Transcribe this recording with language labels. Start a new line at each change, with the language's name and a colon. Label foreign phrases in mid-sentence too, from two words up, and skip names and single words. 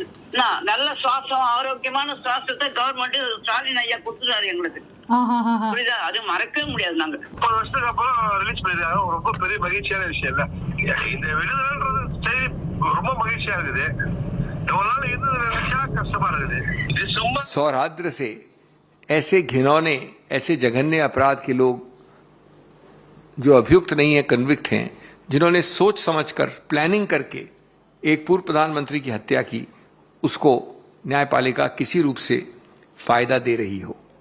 Tamil: நல்ல சுவாசம், ஆரோக்கியமான சுவாசத்தை கவர்மெண்ட் ஸ்டாலின் ஐயா கொடுத்துட்டாரு எங்களுக்கு. புரியுதா? அது மறக்கவே முடியாது. நாங்க 30 வருஷத்துக்கு அப்புறம் ரிலீஸ் பண்ணிருக்காங்க. ரொம்ப பெரிய மகிழ்ச்சியான விஷயம் இல்ல. இந்த விடுதலைன்றது சரி ரொம்ப மகிழ்ச்சியா இருக்குது. எவ்வளவு நாள் இருந்தது நினைச்சா கஷ்டமா இருக்குது.
Hindi: सौहार्द से ऐसे घिनौने, ऐसे जघन्य अपराध के लोग जो अभियुक्त नहीं है, कन्विक्ट हैं, जिन्होंने सोच समझकर प्लानिंग करके एक पूर्व प्रधानमंत्री की हत्या की, उसको न्यायपालिका किसी रूप से फायदा दे रही हो।